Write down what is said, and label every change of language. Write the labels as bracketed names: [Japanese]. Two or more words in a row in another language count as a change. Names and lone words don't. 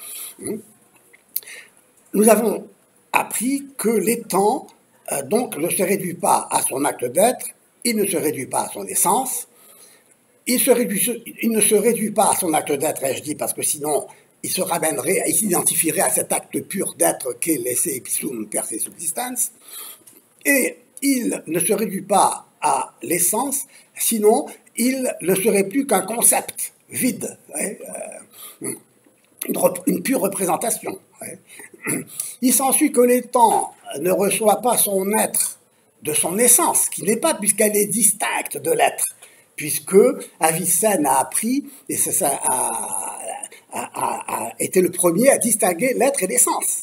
[French] Nous avons appris que l'étant, donc, ne se réduit pas à son acte d'être, il ne se réduit pas à son essence. Il ne se réduit pas à son acte d'être, et je dis parce que sinon, il s'identifierait à cet acte pur d'être qu'est l' [Latin] esse ipsum per se subsistens, [French] et il ne se réduit pas à l'essence, sinon il ne serait plus qu'un concept vide, une pure représentation. Il s'ensuit que l'étant ne reçoit pas son être de son essence, qui n'est pas, puisqu'elle est distincte de l'être, puisque Avicenne a appris, et ça a été le premier à distinguer l'être et l'essence.